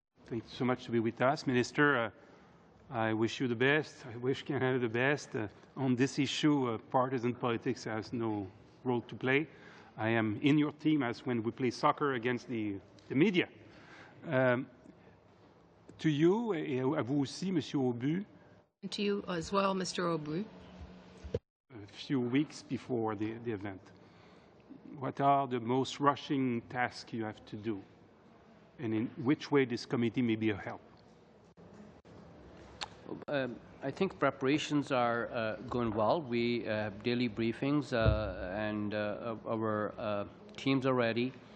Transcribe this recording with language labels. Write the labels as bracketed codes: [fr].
[en] Thank you so much to be with us. Minister, I wish you the best. I wish Canada the best. On this issue, partisan politics has no role to play. I am in your team as when we play soccer against the media. To you, [fr] et à vous aussi, Monsieur Aubu. [en] And to you as well, Mr. Aubu. A few weeks before the event, what are the most rushing tasks you have to do? And in which way this committee may be a help? I think preparations are going well. We have daily briefings, and our teams are ready.